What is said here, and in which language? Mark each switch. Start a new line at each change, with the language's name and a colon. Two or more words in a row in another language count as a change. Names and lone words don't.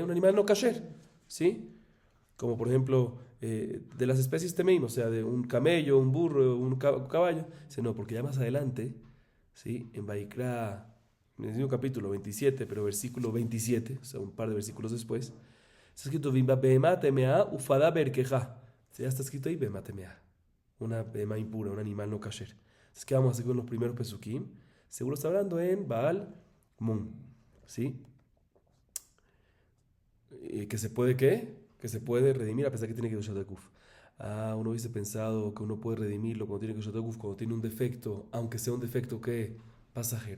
Spanish: Un animal no kasher, ¿sí? Como por ejemplo, de las especies temeim, o sea, de un camello, un burro, un caballo. Dice, no, porque ya más adelante, ¿sí? En Vaikra, en el mismo capítulo 27, pero versículo 27, o sea, un par de versículos después, está escrito,
Hebrew: ואם בבהמה טמאה ופדה בערכך.
Spanish: Ya está escrito ahí,
Hebrew: בהמה טמאה.
Spanish: Una behemá impura, un animal no kasher. Entonces, ¿qué vamos a hacer con los primeros pesukim? Seguro está hablando en
Hebrew: בעל מום,
Spanish: ¿sí? ¿Que se puede qué? Que se puede redimir a pesar que tiene que usar Takuf. Uno hubiese pensado que uno puede redimirlo cuando tiene que usar Takuf, cuando tiene un defecto, aunque sea un defecto que pasajero.